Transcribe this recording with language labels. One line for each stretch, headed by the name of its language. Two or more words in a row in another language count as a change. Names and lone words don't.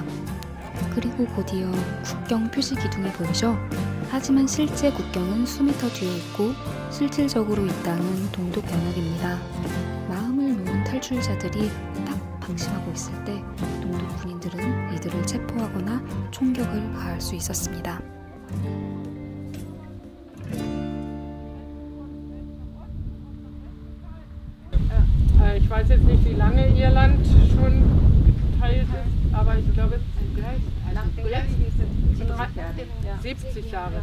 Korean: 그리고 곧이어 국경 표시 기둥이 보이죠? 하지만 실제 국경은 수미터 뒤에 있고 실질적으로 이 땅은 동독 영역입니다. 마음을 놓은 탈출자들이 딱 방심하고 있을 때 동독 군인들은 이들을 체포하거나 총격을 가할 수 있었습니다.
German: Ich weiß jetzt nicht, wie lange ihr Land schon geteilt ist, aber ich glaube, 70 Jahre.